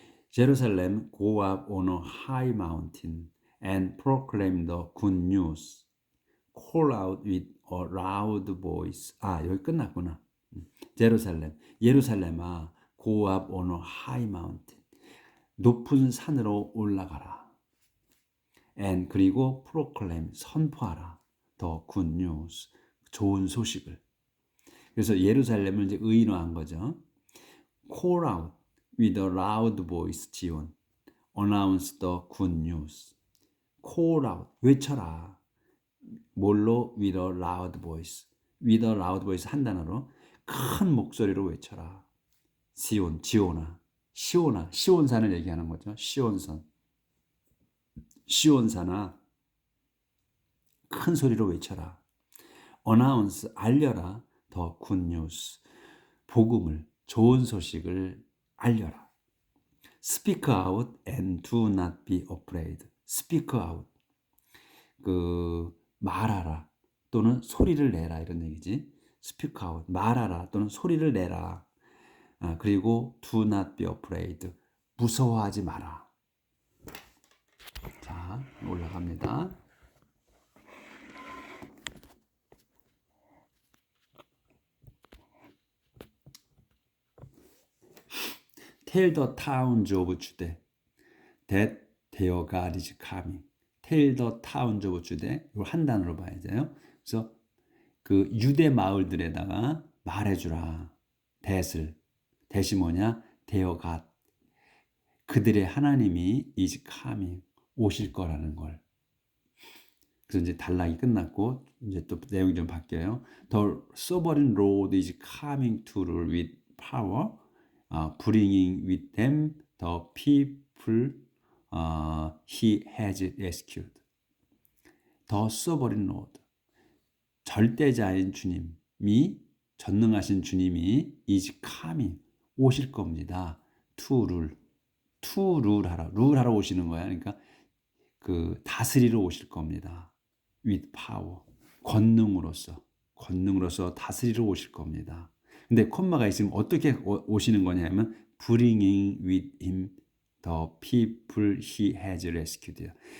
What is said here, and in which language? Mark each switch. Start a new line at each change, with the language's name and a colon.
English: Jerusalem, go up on a high mountain and proclaim the good news. Call out with a loud voice.
Korean: 여기 끝났구나. 예루살렘아,
English: go up on a high mountain.
Korean: 높은 산으로 올라가라.
English: And
Korean: 그리고
English: proclaim,
Korean: 선포하라.
English: the good news,
Korean: 좋은 소식을. 그래서 예루살렘을 이제 의인화한 거죠.
English: Call out with a loud voice, 지온. Announce the good news. Call out,
Korean: 외쳐라. 뭘로?
English: With a loud voice. With a loud voice
Korean: 한 단어로 큰 목소리로 외쳐라. 지온아. 시온산을 얘기하는 거죠. 시온산아, 큰 소리로 외쳐라.
English: Announce,
Korean: 알려라.
English: The good news,
Korean: 복음을, 좋은 소식을 알려라.
English: Speak out and do not be afraid. Speak out,
Korean: 말하라 또는 소리를 내라 이런 얘기지.
English: Speak out,
Korean: 말하라 또는 소리를 내라. 그리고
English: do not be afraid,
Korean: 무서워하지 마라. 자, 올라갑니다.
English: Tell the towns of Judah that their God is coming. tell the towns of Judah.
Korean: 이걸 한 단어로 봐야 돼요. 그래서 그 유대 마을들에다가 말해주라. 대시 뭐냐? 되어가 그들의 하나님이
English: is coming
Korean: 오실 거라는 걸. 그래서 이제 단락이 끝났고 이제 또 내용이 좀 바뀌어요.
English: The sovereign Lord is coming to rule with power, bringing with them the people he has rescued. The sovereign Lord,
Korean: 절대자인 주님이 전능하신 주님이
English: is coming
Korean: 오실 겁니다.
English: To rule
Korean: 하러 오시는 거야. 그러니까 그 다스리러 오실 겁니다.
English: with power,
Korean: 권능으로서 다스리러 오실 겁니다. 근데 콤마가 있으면 어떻게 오시는 거냐면
English: bringing with him the people he has rescued.